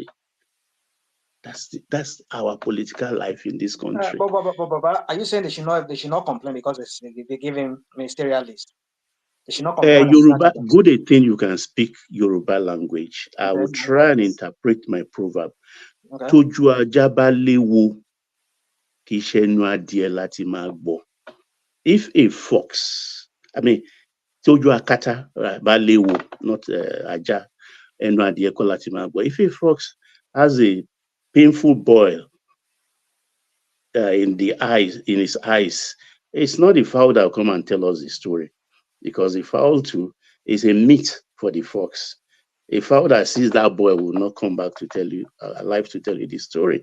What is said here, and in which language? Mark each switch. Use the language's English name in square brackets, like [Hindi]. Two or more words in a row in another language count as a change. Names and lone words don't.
[English] That's our political life in this country. But are you saying they should not complain because they give him ministerial list? They should not complain. Yoruba, good thing you can speak Yoruba language. I will try and interpret my proverb. [Yoruba] Toju ajaba lewo, ki senu adie lati ma gbo. [English] If a fox, [Yoruba] Toju akata ba lewo, not aja, enu adie ko lati ma gbo. [English] If a fox has a painful boil in his eyes, it's not the fowl that will come and tell us the story, because the fowl too is a meat for the fox. A fowl that sees that boil will not come back to tell you, alive to tell you the story.